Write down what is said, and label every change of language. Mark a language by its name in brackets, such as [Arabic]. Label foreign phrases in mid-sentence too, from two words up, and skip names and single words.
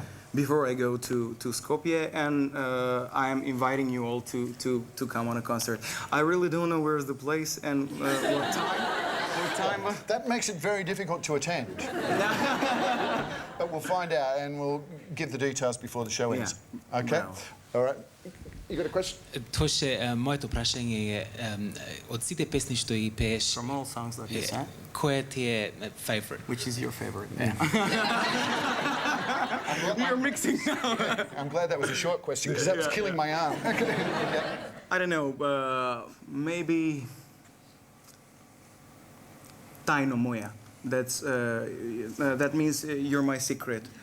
[English] Before I go to Skopje, and I am inviting you all to come on a concert. I really don't know where's the place and what time. But That makes it very difficult to attend. But we'll find out and we'll give the details before the show ends. Okay? Wow. All right. You got a question? [Macedonian] Тоше, моето прашање е од сите песни што ги пееш, [English] from all songs that you sang, [Macedonian] која ти е favorite? [English] which is your favorite? You're mixing now. I'm glad that was a short question because that was killing my arm. I don't know. Maybe Tajno moja. That means you're my secret.